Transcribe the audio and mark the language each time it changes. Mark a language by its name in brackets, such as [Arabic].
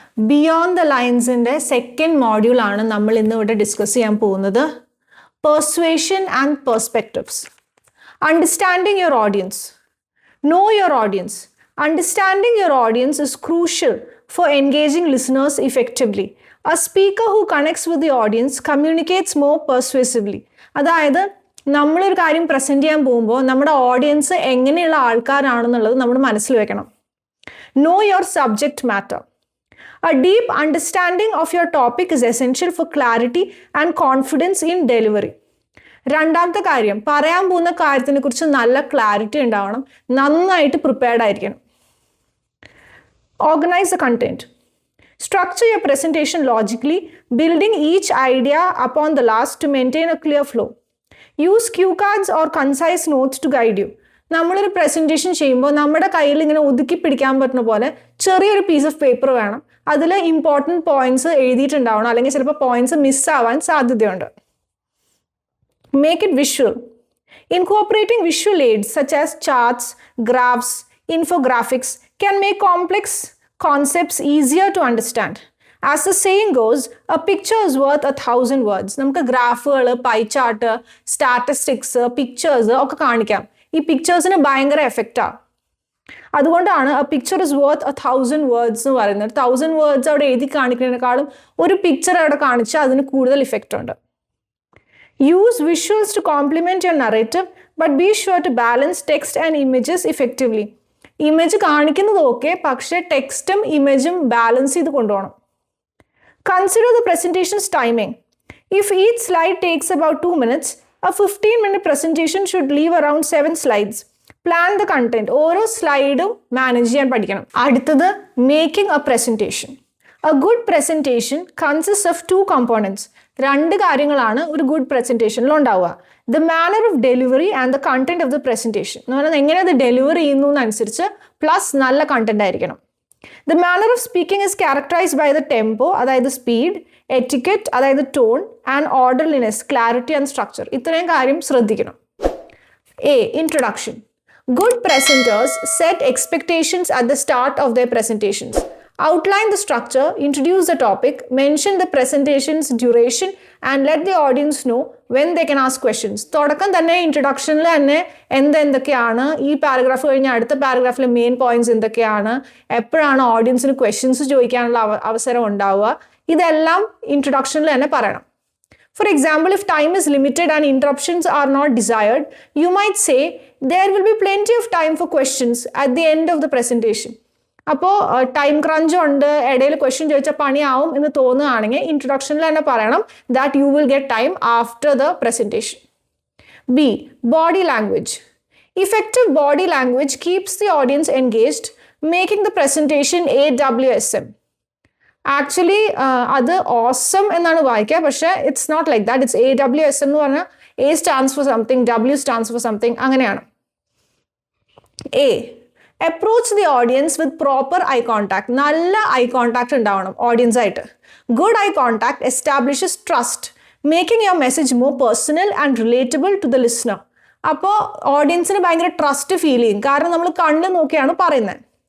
[Malayalam] Beyond the Lines ന്റെ second module ആണ് നമ്മൾ ഇന്ന് ഇവിടെ ഡിസ്കസ് ചെയ്യാൻ പോകുന്നത്. [English] Persuasion and Perspectives. Understanding your audience. Know your audience. Understanding your audience is crucial for engaging listeners effectively. A speaker who connects with the audience communicates more persuasively. [Malayalam] അതായത് നമ്മളൊരു കാര്യം present ചെയ്യാൻ പോകുമ്പോൾ നമ്മുടെ ഓഡിയൻസ് എങ്ങനെയുള്ള ആൾക്കാരാണെന്നുള്ളത് നമ്മൾ മനസ്സിൽ വെക്കണം. [English] Know your subject matter. A deep understanding of your topic is essential for clarity and confidence in delivery. [Malayalam] രണ്ടാമത്തെ കാര്യം, പറയാൻ പോകുന്ന കാര്യത്തിനെ കുറിച്ച് നല്ല ക്ലാരിറ്റി ഉണ്ടാവണം, നന്നായിട്ട് പ്രിപ്പയർഡ് ആയിരിക്കണം. [English] Organize the content. Structure your presentation logically, building each idea upon the last to maintain a clear flow. Use cue cards or concise notes to guide you. [Malayalam] നമ്മളൊരു പ്രസൻറ്റേഷൻ ചെയ്യുമ്പോൾ നമ്മുടെ കയ്യിൽ ഇങ്ങനെ ഒതുക്കി പിടിക്കാൻ പറ്റുന്ന പോലെ ചെറിയൊരു പീസ് ഓഫ് പേപ്പർ വേണം. അതിൽ ഇമ്പോർട്ടൻറ്റ് പോയിന്റ്സ് എഴുതിയിട്ടുണ്ടാവണം, അല്ലെങ്കിൽ ചിലപ്പോൾ പോയിന്റ്സ് മിസ്സാവാൻ സാധ്യതയുണ്ട്. [English] Make it visual. Incorporating visual aids such as charts, graphs, infographics can make complex concepts easier to understand. As the saying goes, a picture is worth 1,000 words. [Malayalam] നമുക്ക് ഗ്രാഫുകൾ, pie chart, statistics, pictures ഒക്കെ കാണിക്കാം. ഈ പിക്ചേഴ്സിന് ഭയങ്കര എഫക്റ്റാണ്. അതുകൊണ്ടാണ് [English] a picture is worth 1,000 words [Malayalam] എന്ന് പറയുന്നത്. 1,000 words അവിടെ എഴുതി കാണിക്കുന്നതിനേക്കാളും ഒരു പിക്ചർ അവിടെ കാണിച്ചാൽ അതിന് കൂടുതൽ ഇഫക്റ്റ് ഉണ്ട്. [English] Use visuals to complement your narrative, but be sure to balance text and images effectively. [Malayalam] Image കാണിക്കുന്നത് ഓക്കെ, പക്ഷേ ടെക്സ്റ്റും ഇമേജും ബാലൻസ് ചെയ്ത് കൊണ്ടുപോകണം. [English] Consider the presentation's timing. If each slide takes about 2 minutes, a 15-minute presentation should leave around 7 slides. Plan the content. [Malayalam] ഓരോ സ്ലൈഡും manage ചെയ്യാൻ പഠിക്കണം. അടുത്തത്, [English] Making a presentation. A good presentation consists of 2 components. [Malayalam] 2 കാര്യങ്ങളാണ് ഒരു good പ്രസൻറ്റേഷനിൽ ഉണ്ടാവുക. [English] The manner of delivery and the content of the presentation. [Malayalam] എന്ന് പറഞ്ഞാൽ എങ്ങനെ അത് ഡെലിവർ ചെയ്യുന്നു എന്നനുസരിച്ച് പ്ലസ് നല്ല കണ്ടന്റ് ആയിരിക്കണം. [English] The manner of speaking is characterized by the tempo, [Malayalam] അതായത് സ്പീഡ്, [English] etiquette, [Malayalam] അതായത് tone, [English] and orderliness, clarity and structure. [Malayalam] ഇത്രയും കാര്യം ശ്രദ്ധിക്കണം. [English] A. Introduction. Good presenters set expectations at the start of their presentations. Outline the structure, introduce the topic, mention the presentation's duration, and let the audience know when they can ask questions. [Malayalam] തുടക്കം തന്നെ ഇൻട്രൊഡക്ഷനിൽ തന്നെ എന്തൊക്കെയാണ്, ഈ paragraph കഴിഞ്ഞാൽ അടുത്ത പാരഗ്രാഫിലെ main points എന്തൊക്കെയാണ്, എപ്പോഴാണ് ഓഡിയൻസിന് ക്വസ്റ്റ്യൻസ് ചോദിക്കാനുള്ള അവസരം ഉണ്ടാവുക, ഇതെല്ലാം ഇൻട്രൊഡക്ഷനിൽ തന്നെ പറയണം. [English] For example, if time is limited and interruptions are not desired, you might say, there will be plenty of time for questions at the end of the presentation. [Malayalam] അപ്പോൾ ടൈം ക്രഞ്ച് ഉണ്ട്, ഇടയിൽ question ചോദിച്ചാൽ പണിയാവും എന്ന് തോന്നുകയാണെങ്കിൽ ഇൻട്രൊഡക്ഷനിൽ തന്നെ പറയണം [English] that you will get time after the presentation. B. Body language. Effective body language keeps the audience engaged, making the presentation AWSM. [Malayalam] Actually അത് ഓസം എന്നാണ് വായിക്കുക, പക്ഷേ [English] It's not like that. It's AWSM [Malayalam] എന്ന് പറഞ്ഞാൽ [English] A stands for something, W stands for something, [Malayalam] അങ്ങനെയാണ്. [English] A. Approach the audience with proper eye contact. [Malayalam] നല്ല eye contact ഉണ്ടാവണം audience ആയിട്ട്. [English] Good eye contact establishes trust, making your message more personal and relatable to the listener. [Malayalam] അപ്പോൾ ഓഡിയൻസിന് ഭയങ്കര trust feel ചെയ്യും, കാരണം നമ്മൾ കണ്ണ് നോക്കിയാണ് പറയുന്നത്.